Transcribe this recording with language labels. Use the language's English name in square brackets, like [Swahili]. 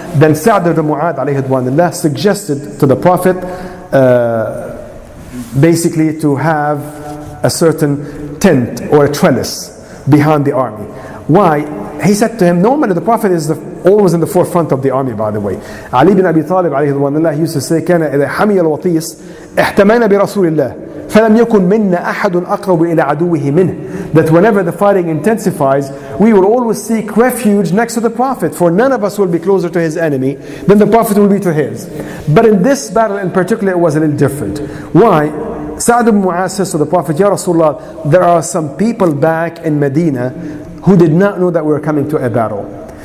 [English] Then Sa'd ibn Mu'adh ﷺ suggested to the Prophet basically to have a certain tent or a trellis behind the army. Why? He said to him, normally the Prophet is always in the forefront of the army, by the way. Ali bin Abi Talib ﷺ used to say, [Arabic] كان إذا حمي الوطيس احتمينا برسول الله فلم يكن منا أحد أقرب إلى عدوه منه. [English] That whenever the fighting intensifies, we will always seek refuge next to the Prophet, for none of us will be closer to his enemy than the Prophet will be to his. But in this battle in particular, it was a little different. Why? Sa'd ibn Mu'adh says to the Prophet, Ya Rasulullah, there are some people back in Medina who did not know that we were coming to a battle.